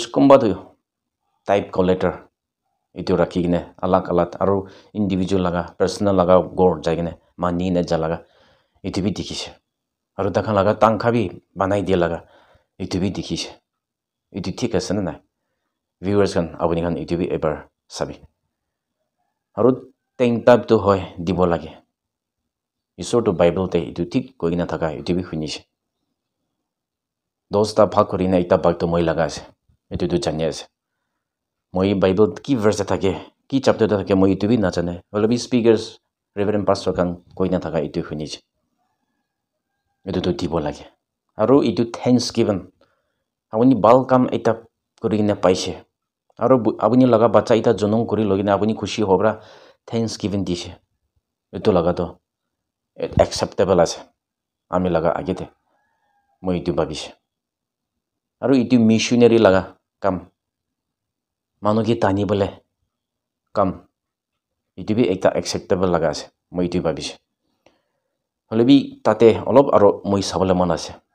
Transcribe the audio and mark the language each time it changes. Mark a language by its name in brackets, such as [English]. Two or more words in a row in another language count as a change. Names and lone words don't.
[Naga Pidgin] kumba tu type collector itu rakhigine alag aru individual laga personal laga gor jaigine mani ne jalaga itu bi dikhise aru takhan laga tangkha bi banai dia laga itu bi dikhise itu thik ase na nai viewers kan apuni kan itu bi ebar sabi aru ten type to hoy dibo lage isor to bible te itu thik koina thaka itu bi khunise dosta bhag korina ita bhag to moi laga ase itu to jani ase moi bible ki verse thake ki chapter thake moi itu bi na jane holobi [English] speakers reverend pastor [Naga Pidgin] kan koina thaka itu khunise itu to dibo lage aru itu thanksgiving apuni bal kam eta korina paise aru apuni laga bacha ita jonong kori logina apuni khushi hobra thanksgiving dise itu laga to acceptable ase ami laga agete moi itu babise aru itu missionary laga kam manu ki tani bole kam itu bi ekta acceptable laga ase moi itu babise holebi tate olop aro moi sabole mon ase